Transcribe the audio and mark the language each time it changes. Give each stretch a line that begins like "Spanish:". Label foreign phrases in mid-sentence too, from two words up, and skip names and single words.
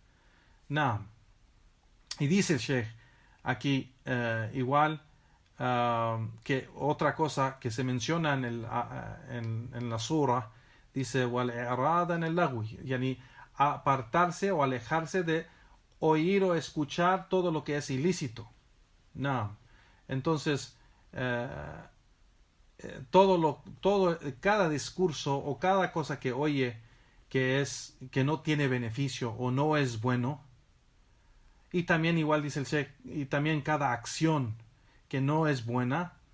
Spanish: Y dice el Sheikh aquí igual que otra cosa que se menciona en la surah, dice
Arabic: والإعراض عن اللغو يعني
Spanish: apartarse o alejarse de oír o escuchar todo lo que es ilícito. Entonces cada discurso o cada cosa que oye que no tiene beneficio o no es bueno, y también igual dice el Sheikh, y también cada acción que no es buena,